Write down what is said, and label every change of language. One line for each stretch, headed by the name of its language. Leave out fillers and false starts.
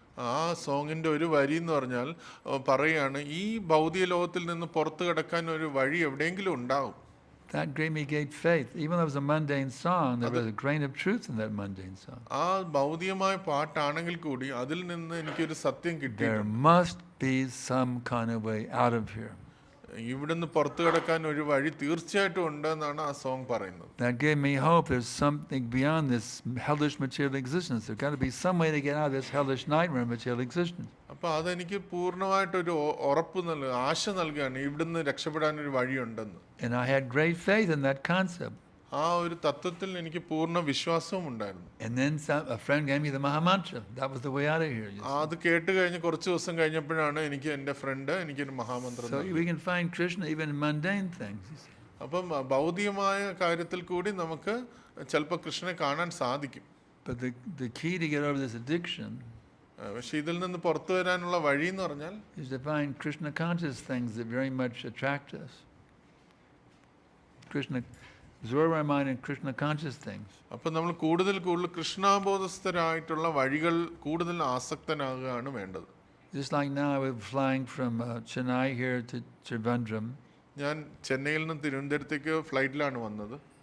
Malayalam: ആ സോങ്ങിൻ്റെ ഒരു വരി എന്ന് പറഞ്ഞാൽ പറയുകയാണ്, ഈ ഭൗതിക ലോകത്തിൽ നിന്ന് പുറത്തു കിടക്കാൻ ഒരു വഴി എവിടെയെങ്കിലും ഉണ്ടാവും.
English: That gave me great faith. Even though it was a mundane song, there was a grain of truth in that mundane song.
Malayalam: ആ ഭൗതികമായ പാട്ടാണെങ്കിൽ കൂടി അതിൽ നിന്ന് എനിക്കൊരു സത്യം
English: There
Malayalam: കിട്ടിയിട്ടുണ്ട്.
English: must be some kind of way out of here.
Malayalam: ഇവിടുന്ന് പുറത്തു കിടക്കാൻ ഒരു വഴി തീർച്ചയായിട്ടും ഉണ്ടെന്നാണ് ആ സോങ് പറയുന്നത്.
English: That gave me hope. There's something beyond this hellish material existence. There's got to be some way to get out of this hellish nightmare of material existence.
Malayalam: അപ്പോൾ അതെനിക്ക് പൂർണ്ണമായിട്ടൊരു ഉറപ്പ് ആശ നൽകുകയാണ്, ഇവിടുന്ന് രക്ഷപ്പെടാൻ ഒരു വഴിയുണ്ടെന്ന്.
English: And I had great faith in that concept.
Malayalam: ആ ഒരു തത്വത്തിൽ എനിക്ക് പൂർണ്ണ വിശ്വാസവും ഉണ്ടായിരുന്നു.
English: And then a friend gave me the Mahamantra. That was the way out of here. You see.
Malayalam: അത് കേട്ട് കഴിഞ്ഞ് കുറച്ച് ദിവസം കഴിഞ്ഞപ്പോഴാണ് എനിക്ക് എൻ്റെ ഫ്രണ്ട് എനിക്കൊരു മഹാമന്ത്രം
English: So
Malayalam: നൽകി.
English: we can find Krishna even in mundane things. You see.
Malayalam: അപ്പം ഭൗതികമായ കാര്യത്തിൽ കൂടി നമുക്ക് ചിലപ്പോൾ കൃഷ്ണനെ കാണാൻ സാധിക്കും.
English: But the key to get over this addiction
Malayalam: പക്ഷെ ഇതിൽ നിന്ന് പുറത്തു വരാനുള്ള വഴി എന്ന് പറഞ്ഞാൽ
English: is to find Krishna conscious things that very much attract us. Absorb our mind in Krishna conscious things.
Malayalam: അപ്പം നമ്മൾ കൂടുതൽ കൃഷ്ണാബോധസ്ഥരായിട്ടുള്ള വഴികൾ കൂടുതൽ ആസക്തനാകുകയാണ് വേണ്ടത്.
English: Just like now, I was flying from Chennai here to Trivandrum.
Malayalam: ഞാൻ ചെന്നൈയിൽ നിന്ന് തിരുവനന്തപുരത്തേക്ക് ഫ്ലൈറ്റിലാണ് വന്നത്.